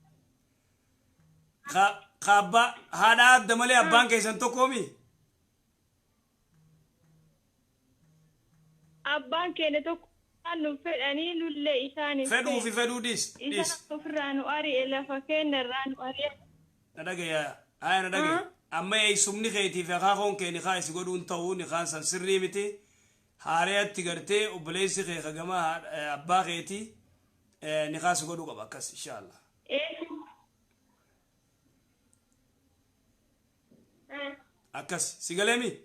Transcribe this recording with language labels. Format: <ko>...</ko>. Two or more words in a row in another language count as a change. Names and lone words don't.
<om>Abbaa haadha adda malee abbaan keessan tokkoomi? Abbaan keenya tokko nu fedhanii nullee isaanii fedhuu dis isaan ofirraa nu ari'e lafa keenyarraa nu ari'e. Na dhagaya aya na dhagaya amma eeysumni keetiif akaakoon kee nikaa isi godhuun ta'uu nikaan san sirrii miti haareetti gartee obboleessi kee kagama abbaa keetii nikaa si godhuu qaba akkas inshallah. Akkas si galeemi?</om>